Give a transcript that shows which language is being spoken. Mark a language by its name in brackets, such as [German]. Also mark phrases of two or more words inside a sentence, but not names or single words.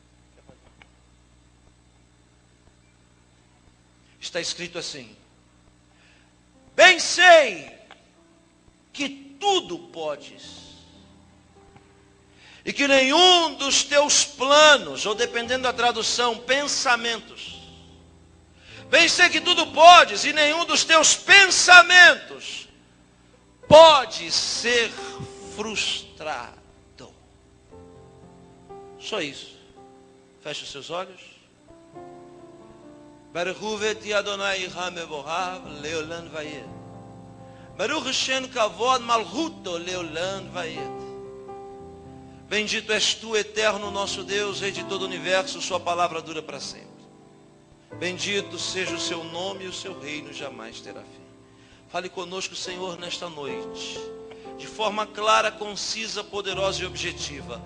[Portuguese] Está escrito assim: bem sei que tudo podes, e que nenhum dos teus planos, ou dependendo da tradução, pensamentos, bem sei que tudo podes, e nenhum dos teus pensamentos pode ser frustrado. Só isso. Feche os seus olhos. [Hebrew] ברוך את אדוני המבורך לעולם ועד. ברוך שם כבוד מלכותו לעולם ועד. [Portuguese] Bendito és tu, eterno nosso Deus, Rei de todo o universo, sua palavra dura para sempre. Bendito seja o seu nome e o seu reino jamais terá fim. Fale conosco, Senhor, nesta noite, de forma clara, concisa, poderosa e objetiva.